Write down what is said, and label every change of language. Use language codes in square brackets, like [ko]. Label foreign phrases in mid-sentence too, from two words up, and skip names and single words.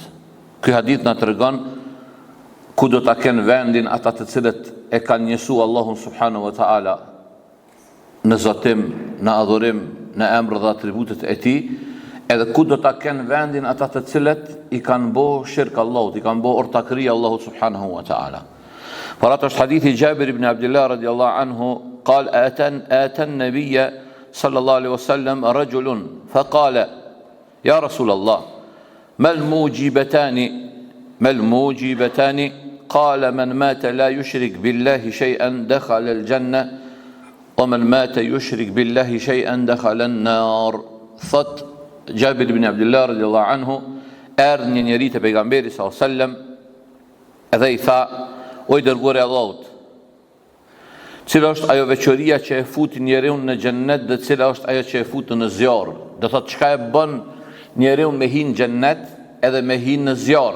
[sq] Ky hadith na tregon ku do ta kenë vendin ata të cilët e kanë njësuar Allahun [ar] سبحانه وتعالى [sq] në zotim, në adhurim, në emër dhe atributet e tij, edhe ku do ta kenë vendin ata të cilët i kanë bërë shirk Allahut, i kanë bërë ortakëri Allahut [ar] سبحانه وتعالى. فرات حديث جابر بن عبد الله رضي الله عنه قال آتى النبي صلى الله عليه وسلم رجل فقال يا رسول الله ما الموجبتان قال من مات لا يشرك بالله شيئا دخل الجنة ومن مات يشرك بالله شيئا دخل النار. [sq] Thot Jabir ibn Abdullah [ar] رضي الله عنه, [sq] erdhë një njeri te pejgamberi [ar] صلى الله عليه وسلم [sq] edhe i tha: O i dërguari i Allahut, cila është ajo veçoria që e fut njeriu në xhennet dhe cila është ajo që e fut në zjarr? Do thotë çka e bën njeriu me hin në xhennet edhe me hin në zjarr?